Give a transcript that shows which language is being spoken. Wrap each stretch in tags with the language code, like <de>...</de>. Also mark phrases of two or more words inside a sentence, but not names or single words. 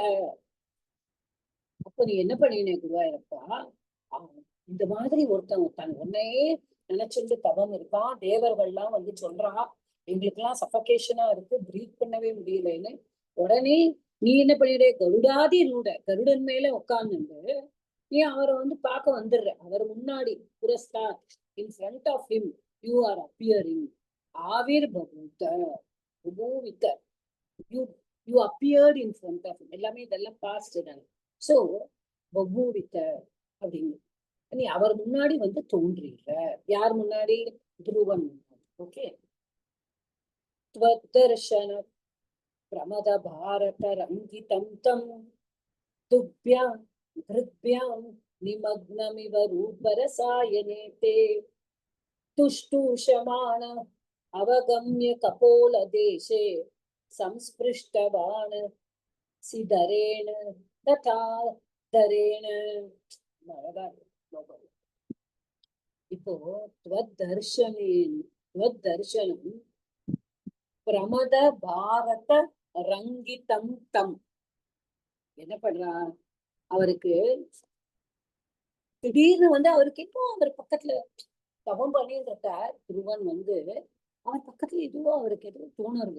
<ta>அப்ப நீ என்ன பண்ணின குருவாயூரப்பா, இந்த மாதிரி ஒருத்தன் உன்னையே நினைச்சிருந்து தவம் இருக்கான். தேவர்கள்லாம் சொல்றான், எங்களுக்கு எல்லாம் சஃபகேஷனா இருக்கு, பிரீத் பண்ணவே முடியலன்னு. உடனே நீ என்ன பண்ணிட, கருடாதி ரூட கருடன் மேல உட்கார்ந்து நீ அவரை பார்க்க வந்துடுற. அவர் முன்னாடி</ta> <en>புரஸ்தா in front of him you are appearing.</en> <sa>आविर् बभूथ बभूविथ,</sa> <en>you appeared in front of him.</en> <ta>எல்லாமே இதெல்லாம் பாஸ்ட் தான். சோ பபூவித்த அப்படின்னு நீ அவர் முன்னாடி தோன்றுற. யார் முன்னாடி, துருவன் முன்னாடி. ஓகே,</ta> <sa>त्वद्दर्शन प्रमद भारत रंगितं तं तुभ्यां धृभ्यां निमग्नमिव रूपरसायने ते तुष्टूषमाण अवगम्य कपोल देशे संस्पृष्टवान् सिधरेण तथा धरेण. இப்போ त्वद्दर्शनं प्रमद भारत रङ्गितं तम्.</sa> <ta>என்ன பண்றா, அவருக்கு திடீர்னு அவருக்கு இப்போ அவர் பக்கத்துல தவம் பண்ணிட்டு இருக்க துருவன் வந்து அவன் பக்கத்துல எதுவோ அவருக்கு எதுவும் தோணுறது.</ta>